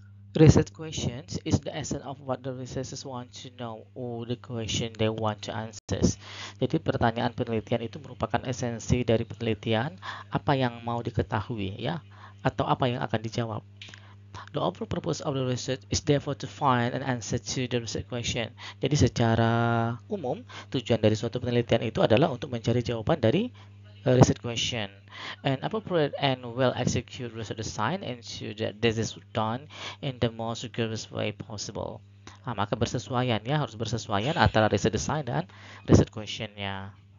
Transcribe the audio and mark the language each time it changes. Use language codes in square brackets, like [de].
[en] Research questions is the essence of what the researchers want to know or the question they want to answer. [id] Jadi pertanyaan penelitian itu merupakan esensi dari penelitian, apa yang mau diketahui ya, atau apa yang akan dijawab. [en] The overall purpose of the research is therefore to find an answer to the research question. [id] Jadi secara umum, tujuan dari suatu penelitian itu adalah untuk mencari jawaban dari research question. [en] An appropriate and well-executed research design ensure that this is done in the most rigorous way possible. [id] Maka bersesuaian ya, harus bersesuaian antara research design dan research question-nya.